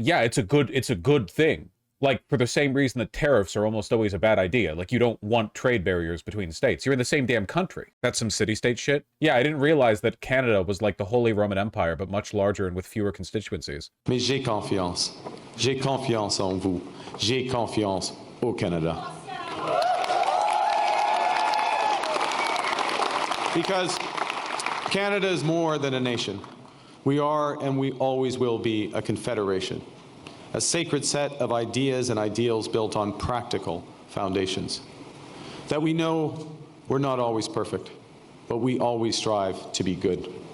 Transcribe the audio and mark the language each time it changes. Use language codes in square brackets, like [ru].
[en] Yeah, it's a good thing. Like, for the same reason that tariffs are almost always a bad idea. Like, you don't want trade barriers between states. You're in the same damn country. That's some city-state shit. Yeah, I didn't realize that Canada was like the Holy Roman Empire, but much larger and with fewer constituencies. [fr] Mais j'ai confiance. J'ai confiance en vous. J'ai confiance au Canada. [en] Because Canada is more than a nation. We are and we always will be a confederation. A sacred set of ideas and ideals built on practical foundations. That we know we're not always perfect, but we always strive to be good.